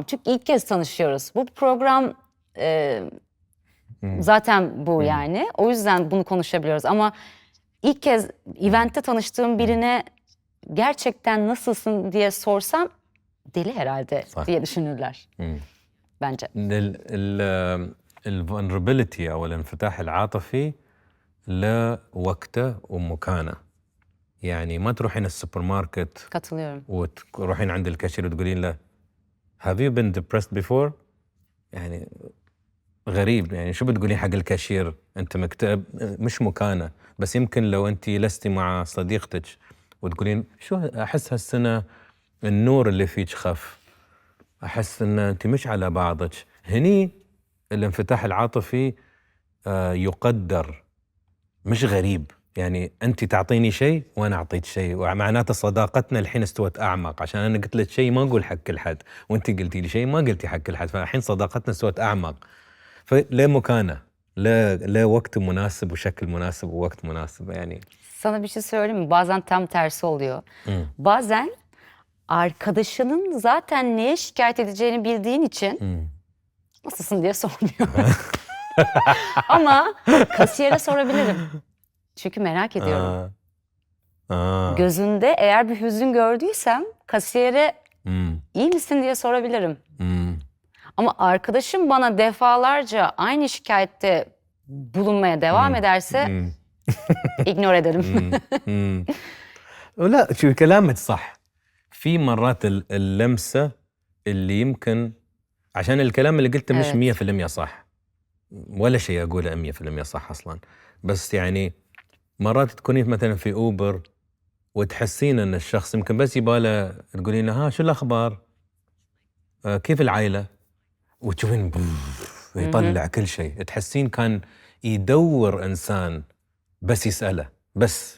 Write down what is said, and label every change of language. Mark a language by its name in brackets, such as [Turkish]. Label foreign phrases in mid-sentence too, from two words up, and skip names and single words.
[Turkish] Çünkü ilk kez tanışıyoruz. Bu program zaten bu yani. O yüzden bunu konuşabiliyoruz. Ama ilk kez eventte tanıştığım birine gerçekten nasılsın diye sorsam deli herhalde diye düşünürler. Bence. [Arabic] الفولنربيلتي او الانفتاح العاطفي له وقته ومكانه. يعني ما تروحين السوبر ماركت [Turkish] Katılıyorum. [Arabic] وتروحين عند الكاشير وتقولين له [English] have you been depressed before؟ [Arabic] يعني غريب. يعني شو بتقولين حق الكاشير انت مكتئب؟ مش مكانه. بس يمكن لو انت لستي مع صديقتك وتقولين شو احس هالسنه النور اللي فيك خف، احس ان انت مش على بعضك، هني الانفتاح العاطفي يقدر، مش غريب. يعني انت تعطيني شيء وانا اعطيك شيء، ومعناته صداقتنا الحين استوت اعمق، عشان انا قلت لك شيء ما اقول حق كل حد، وانت قلتي لي شيء ما قلتي حق كل حد، فالحين صداقتنا استوت اعمق. فليه مكانه، لا وقت مناسب وشكل مناسب ووقت مناسب يعني. [Turkish] Sana bir şey söyleyeyim mi? Bazen tam tersi oluyor. Bazen arkadaşının zaten neye şikayet edeceğini bildiğin için nasılsın diye sormuyor. Ama kasiyere sorabilirim. Çünkü merak ediyorum. Gözünde eğer bir hüzün gördüysem kasiyere iyi misin diye sorabilirim. Ama arkadaşım bana defalarca aynı şikayette bulunmaya devam ederse ignore ederim. [Arabic] ولا شو كلامك صح. في مرات اللمسة اللي يمكن عشان الكلام اللي قلته مش [Turkish] Evet. [Arabic] 100% صح، ولا شيء أقوله 100% صح أصلا. بس يعني مرات تكونين مثلا في أوبر وتحسين أن الشخص يمكن بس يباله تقولين له ها شو الأخبار، كيف العائلة، وتشوفين يطلع كل شيء، تحسين كان يدور إنسان بس يسأله بس.